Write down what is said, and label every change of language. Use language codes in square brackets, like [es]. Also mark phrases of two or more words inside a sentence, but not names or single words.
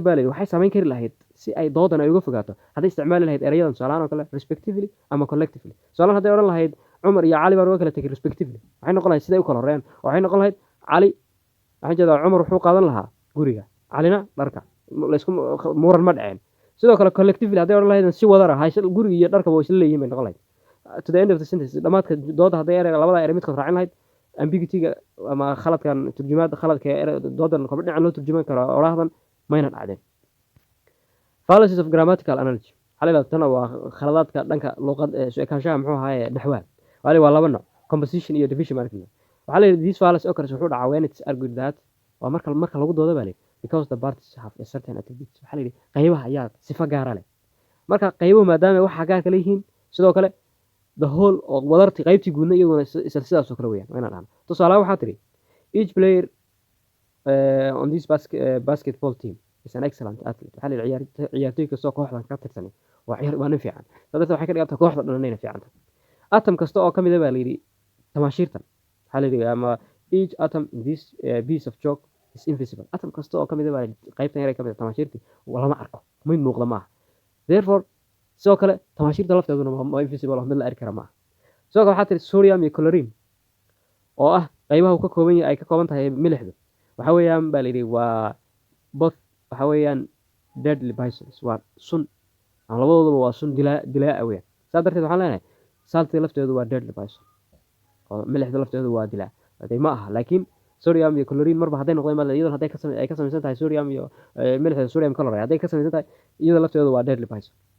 [so] baa la yidhi waxay samayn kari lahayd si ay doodan ay uga fogaato hadday isticmaali lahayd erayadan tusaalahaan oo kale respectively ama collectively tusaalahaan hadday odhan lahayd Cumar iyo Cali baan uga kala tegay respectively waxay noqon lahayd siday u kala horreeyaan waxay noqon lahayd Cali waxaan jeedaa Cumar wuxuu qaadan lahaa guriga Calina dharka laysku muran ma dhaceen sidoo kale collectively hadday odhan lahayd si wadar ah guriga iyo dharkaba way isla leeyihiin bay noqon lahayd [en] to the end of the sentence [so] dhamaadka dooda hadday ereyga labada erey midkood raacin lahayd ambiguity-ga ama khaladkan turjumaada khaladka doodan kordh dhinacan loo turjuman karo odhaahdan mayna dhacdeen [en] fallacies of grammatical analogy [so] xalila tan waa khaladaadka dhanka luqad soo ekaanshaha muxuu ahaay naxwaha waa laba nooc composition iyo division markii waxaa la yidhi [en] these fallacies occurs [so] wuxuu dhacaa [en] when it's argued that [so] waa marka lagu doodo baa la yidhi [en] because the parties have a certain attributes [so] waxaa la yidhi qaybaha ayaa sifo gaara leh marka qaybuhu maadaama waxa gaarka leeyihiin sidoo kale [en] the whole [so] oo wadarti qaybtii guudna iyaguna isla sidaas oo kale weeyaan waa inaan dhahno tusaale waxaa tiri [en] each player on this basketball team is an excellent athlete [so] waxaa la yidhi ciyaartoy kastoo kooxdan ka tirsan waa nin fiican sababta waxay ka dhigantaa kooxda dhan inay fiican tahay atom kasta oo ka mid ah baa la yidhi tamaashiirtan waxaa la yidhi ama [en] each atom in this piece of chalk is invisible [so] atom kasta oo ka mid ah baa qaybtan yar ka mid ah tamaashiirtii lama arko mid muuqda maaha therefore sidoo kale tamaashiirta lafteeduna waa invisible mid la arki kara maaha sidoo kale waxaa tiri sodium iyo chlorine oo ah qaybaha uu ka kooban yahay ay ka kooban tahay milixdu waxa weeyaan baa layidhi waa both waxa weeyaan [en] deadly poisons [so] waa sun ama labadooduba waa sun dilaa weeyaan saa darteed waxaan leenahay saltiga lafteedu waa [en] deadly poison [so] oo milixda lafteedu waa dilaa haday ma aha laakiin sodium iyo chlorine marba hadday noqdeen baa iyadoo hadday ay ka samaysan tahay sodium iyo milixda [en] sodium chloride [so] hadday ka samaysan tahay iyada lafteedu waa [en] deadly poison